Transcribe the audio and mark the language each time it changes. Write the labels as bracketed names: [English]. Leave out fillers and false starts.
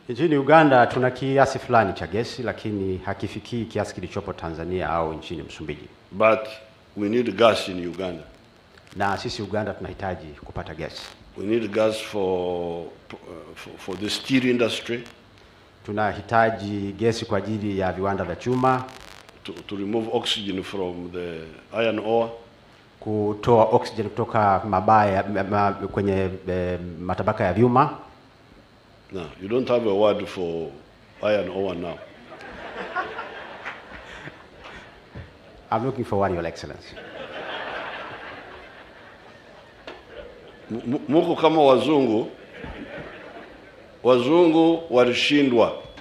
[Swahili] Nchini Uganda tuna kiasi fulani cha gesi lakini hakifikii kiasi kilichopo Tanzania au nchini Msumbiji. [English] But we need gas in Uganda. [Swahili] Na sisi Uganda tunahitaji kupata gesi. [English] We need gas for the steel industry. [Swahili] Tunahitaji gesi kwa ajili ya viwanda vya chuma. [English] To remove oxygen from the iron ore. [Swahili] Kutoa oxygen kutoka kwenye matabaka ya vyuma. [English] No, you don't have a word for iron ore now. I'm looking for one, Your Excellency. [Swahili] Muko kama wazungu walishindwa.